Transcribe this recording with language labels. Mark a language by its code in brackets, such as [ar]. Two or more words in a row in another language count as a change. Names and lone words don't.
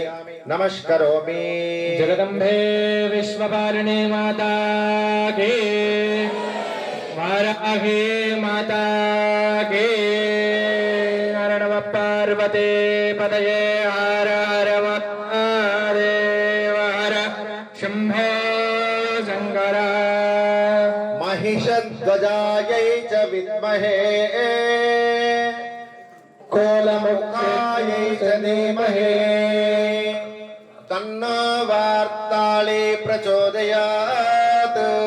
[sa] నమస్కరోమి. జగదంబే విశ్వపాలిని [hi] माता की, वाराही माता की. [sa] హర నమ పార్వతే పతయే. హర హర మహాదేవ హర శంభో శంకర. महिषध्वजायै च विद्महे कोलमुखायै च धीमहि तन्नो वार्ताळि प्रचोदयात्.